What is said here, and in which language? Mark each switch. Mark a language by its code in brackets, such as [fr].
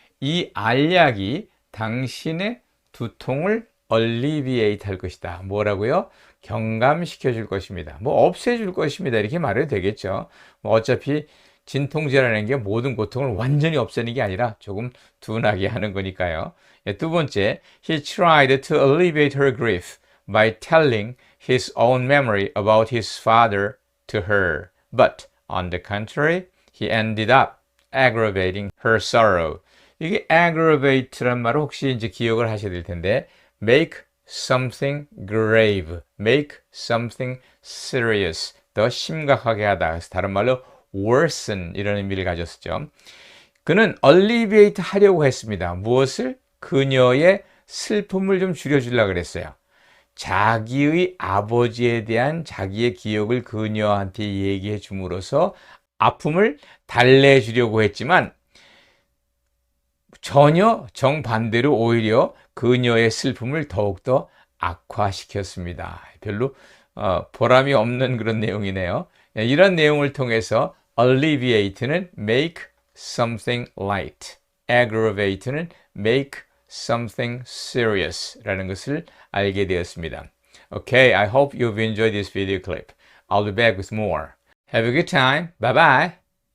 [ko] 이 알약이 당신의 두통을 alleviate 할 것이다. 뭐라고요? 경감시켜 줄 것입니다. 뭐 없애 줄 것입니다. 이렇게 말해도 되겠죠. 뭐 어차피 진통제라는 게 모든 고통을 완전히 없애는 게 아니라 조금 둔하게 하는 거니까요. 두 번째, [en] he tried to alleviate her grief by telling his own memory about his father to her. But on the contrary, he ended up aggravating her sorrow. [ko] 이게 aggravate란 말을 혹시 이제 기억을 하셔야 될 텐데, [en] make something grave, make something serious, [ko] 더 심각하게 하다. 그래서 다른 말로 worsen 이런 의미를 가졌었죠. 그는 alleviate 하려고 했습니다. 무엇을? 그녀의 슬픔을 좀 줄여주려고 그랬어요. 자기의 아버지에 대한 자기의 기억을 그녀한테 얘기해 줌으로써 아픔을 달래해 주려고 했지만 전혀 정반대로 오히려 그녀의 슬픔을 더욱더 악화시켰습니다. 별로 보람이 없는 그런 내용이네요. 이런 내용을 통해서 alleviate는 [en] make something light, [ko] aggravate는 [en] make something serious [ko] 라는 것을 알게 되었습니다. [en] Okay, I hope you've enjoyed this video clip. I'll be back with more. Have a good time. Bye bye.